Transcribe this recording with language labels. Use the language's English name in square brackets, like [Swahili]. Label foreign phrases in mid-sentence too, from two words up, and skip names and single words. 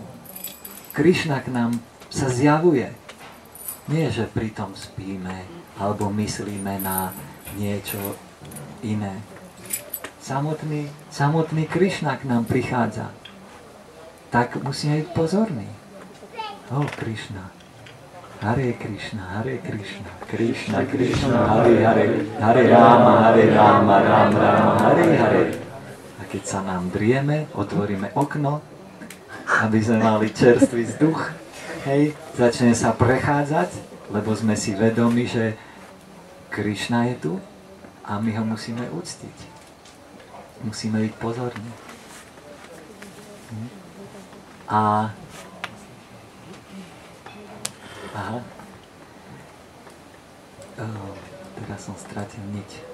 [Slovak] Krišna k nám sa zjavuje. Nie, že pritom spíme alebo myslíme na niečo iné. Samotný Krišna k nám prichádza. Tak musíme byť pozorní. Krišna. [Sanskrit] हरे कृष्ण हरे कृष्ण कृष्ण कृष्ण हरे हरे हरे राम राम हरे हरे. [Slovak] A keď sa nám drieme, otvoríme okno, aby sme mali čerstvý vzduch, hej, začne sa prechádzať, lebo sme si vedomi, že Krishna je tu a my ho musíme uctiť. Musíme byť pozorní. Teraz som stratil niť.